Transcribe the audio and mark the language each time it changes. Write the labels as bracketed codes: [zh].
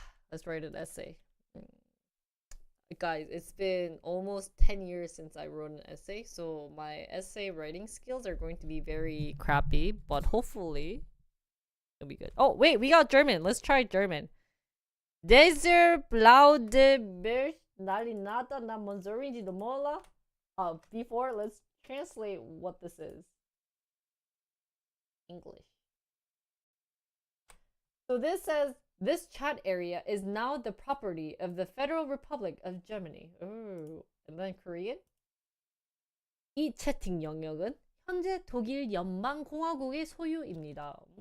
[en] Let's write an essay. Guys, it's been almost 10 years since I wrote an essay, so my essay writing skills are going to be very crappy, but hopefully it'll be good. Oh, wait, we got German. Let's try German. [de] Dieser blaue Berg, [ko] 나리나다 나 뭔 소리인지도 몰라. [en] Before, let's translate what this is. English. So this says, this chat area is now the property of the Federal Republic of Germany. Ooh. And then Korean. [ko] 이 채팅 영역은 현재 독일 연방공화국의 소유입니다.